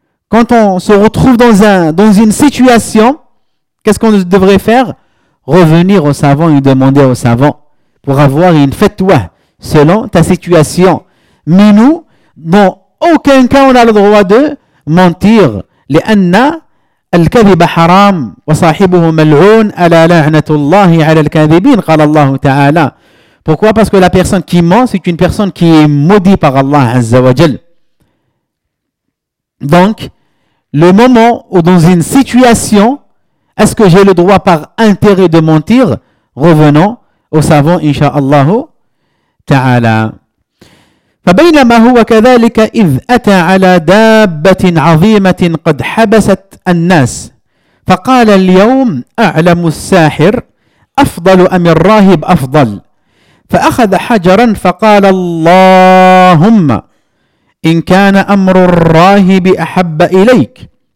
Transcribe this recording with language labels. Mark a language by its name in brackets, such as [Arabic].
[French] Quand on se retrouve dans une situation, qu'est-ce qu'on devrait faire? Revenir au savant et demander au savant pour avoir une fatwa selon ta situation. Mais nous, dans aucun cas, on a le droit de mentir. Les anna, [Arabic] الكذب حرام وصاحبه ملعون على لعنة الله على الكاذبين قال الله تعالى. [French] Pourquoi? Parce que la personne qui ment, c'est une personne qui est maudite par Allah Azza wa Jal. Donc, le moment où dans une situation, est-ce que j'ai le droit par intérêt de mentir? Revenons au savant, inshaAllah تعالى. [Arabic] فبينما هو كذلك إذ أتى على دابة عظيمة قد حبست الناس فقال اليوم أعلم الساحر أفضل أم الراهب أفضل فأخذ حجرا فقال اللهم إن كان أمر الراهب أحب إليك